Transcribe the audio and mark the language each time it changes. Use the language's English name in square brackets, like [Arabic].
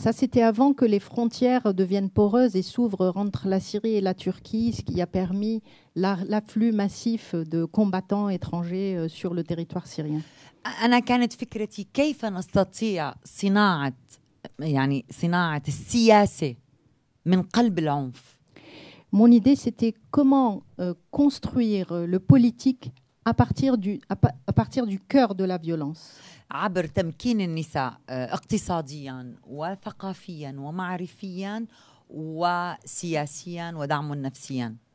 [French] Ça c'était avant que les frontières deviennent poreuses et s'ouvrent entre la Syrie et la Turquie, ce qui a permis l'afflux massif de combattants étrangers sur le territoire syrien. [Arabic] أنا كانت فكرتي كيف نستطيع صناعة السياسة من قلب العنف. [French] Mon idée, c'était comment construire le politique à partir du cœur de la violence. [Arabic] عبر تمكين النساء اقتصاديا وثقافيا ومعرفيا وسياسيا ودعم نفسيا.